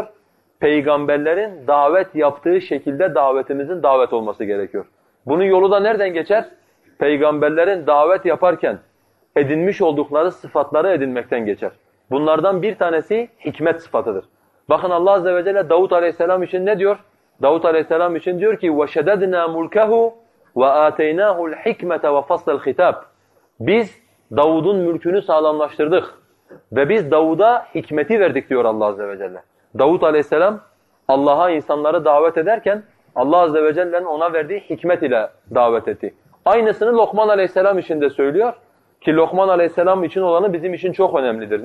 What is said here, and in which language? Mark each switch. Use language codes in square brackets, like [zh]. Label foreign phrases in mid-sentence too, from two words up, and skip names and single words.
[tr] Peygamberlerin davet yaptığı şekilde davetimizin davet olması gerekiyor. Bunun yolu da nereden geçer? Peygamberlerin davet yaparken edinmiş oldukları sıfatları edinmekten geçer. Bunlardan bir tanesi hikmet sıfatıdır. Bakın Allah Azze ve Celle Davud Aleyhisselam için ne diyor? Davud Aleyhisselam için diyor ki [ar] وَشَدَدْنَا مُلْكَهُ وَآتَيْنَاهُ الْحِكْمَةَ وَفَصْلَ الْخِتَابِ. [tr] Biz Davud'un mülkünü sağlamlaştırdık ve biz Davud'a hikmeti verdik diyor Allah Azze ve Celle. Davud Aleyhisselam Allah'a insanları davet ederken Allah Azze ve Celle'nin ona verdiği hikmet ile davet etti. Aynısını Lokman Aleyhisselam için de söylüyor ki Lokman Aleyhisselam için olanı bizim için çok önemlidir.